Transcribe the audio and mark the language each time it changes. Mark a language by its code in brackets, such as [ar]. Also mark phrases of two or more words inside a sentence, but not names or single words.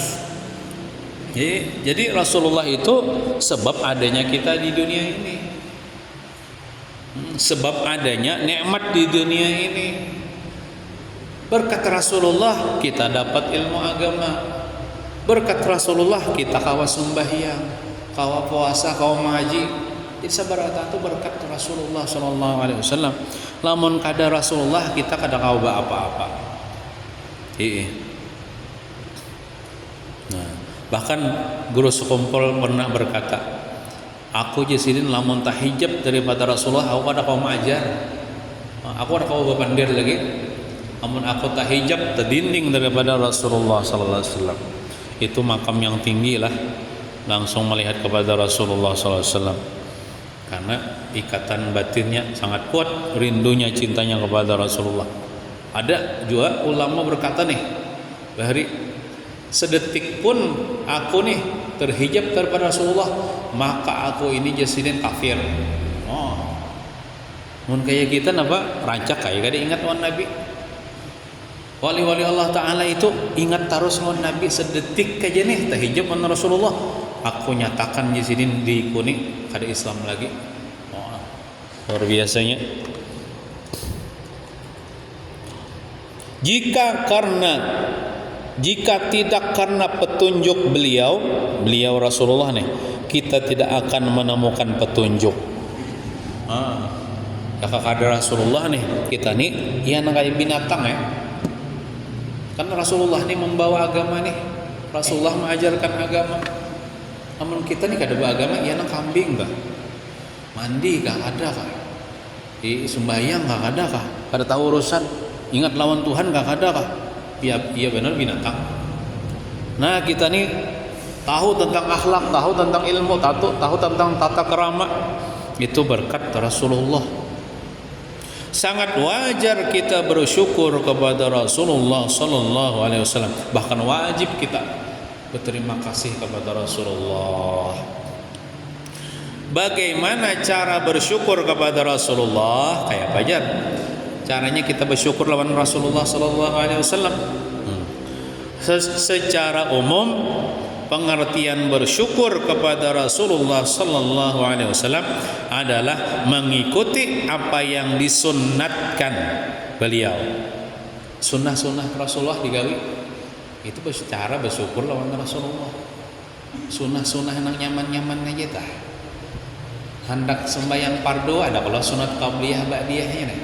[id] Jadi Rasulullah itu sebab adanya kita di dunia ini. Sebab adanya nikmat di dunia ini. Berkat Rasulullah kita dapat ilmu agama. [bjn] Berkat Rasulullah kita kawas sembahyang, kawa puasa, kawa mengaji. Itu sabarata itu berkat Rasulullah [ar] صلى الله عليه وسلم. [bjn] Lamun kada Rasulullah kita kada kawa apa-apa. Nah, bahkan guru sekumpul pernah berkata, aku jasidin lamun tak hijab daripada Rasulullah, aku kada kawa mengajar. Aku kada kawa bepandir lagi. Lamun aku tak hijab terdinding daripada Rasulullah [ar] صلى الله عليه وسلم. [id] Itu makam yang tinggi lah, langsung melihat kepada Rasulullah SAW karena ikatan batinnya sangat kuat, rindunya cintanya kepada Rasulullah. [bjn] Ada juga ulama berkata nih, bahari sedetik pun aku nih terhijab daripada Rasulullah, maka aku ini jasidin kafir. Mun kayak kita napa rancak kayak kada ingat wan Nabi. Wali-wali Allah Ta'ala itu ingat terus wan Nabi sedetik aja nih terhijab wan Rasulullah. Aku nyatakan di sini di kuning kada Islam lagi. [id] Luar biasanya. Jika tidak karena petunjuk beliau Rasulullah nih, kita tidak akan menemukan petunjuk. [bjn] Kakak ada Rasulullah nih, kita nih ya kayak binatang ya. [id] Kan Rasulullah nih membawa agama nih, Rasulullah mengajarkan agama. [bjn] Namun kita nih kada beragama, ya nang kambing kah? Mandi kah ada kah? Sembahyang kah ada kah? Kada tahu urusan, ingat lawan Tuhan kah ada kah? [id] Iya benar binatang. Nah kita nih tahu tentang akhlak, tahu tentang ilmu, tahu tentang tata kerama. Itu berkat Rasulullah. Sangat wajar kita bersyukur kepada Rasulullah [ar] صلى الله عليه وسلم. [id] Bahkan wajib kita berterima kasih kepada Rasulullah. Bagaimana cara bersyukur kepada Rasulullah? [bjn] Kayak apa aja caranya kita bersyukur lawan Rasulullah [ar] صلى الله عليه وسلم? [id] Secara umum pengertian bersyukur kepada Rasulullah [ar] صلى الله عليه وسلم [id] adalah mengikuti apa yang disunnatkan beliau. [bjn] Sunnah-sunnah Rasulullah digawi itu cara bersyukur lawan Rasulullah. Sunnah-sunnah yang nyaman-nyaman aja tah. Hendak sembahyang fardu ada kalau sunat qabliyah ba'diyahnya nih.